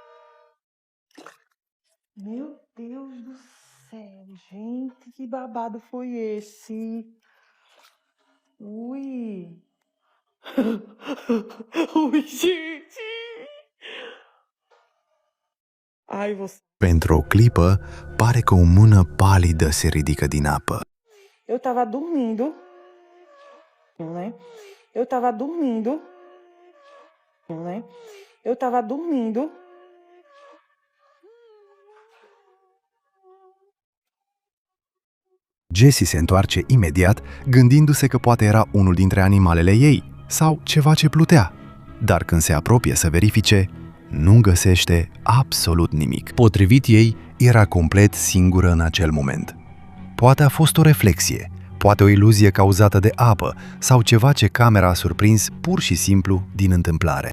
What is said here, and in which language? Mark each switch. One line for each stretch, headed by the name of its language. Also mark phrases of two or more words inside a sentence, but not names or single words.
Portuguese: Meu Deus do céu, gente, que babado foi esse? Ui. Ui, gente. Ai, você.
Romanian: Pentru o clipă, pare că o mână palidă se ridică din apă.
Portuguese: Eu tava dormindo, né? Eu tava dormindo, né? Eu tava dormindo.
Romanian: Jessie se întoarce imediat, gândindu-se că poate era unul dintre animalele ei sau ceva ce plutea. Dar când se apropie să verifice, nu găsește absolut nimic. Potrivit ei, era complet singură în acel moment. Poate a fost o reflexie, poate o iluzie cauzată de apă sau ceva ce camera a surprins pur și simplu din întâmplare.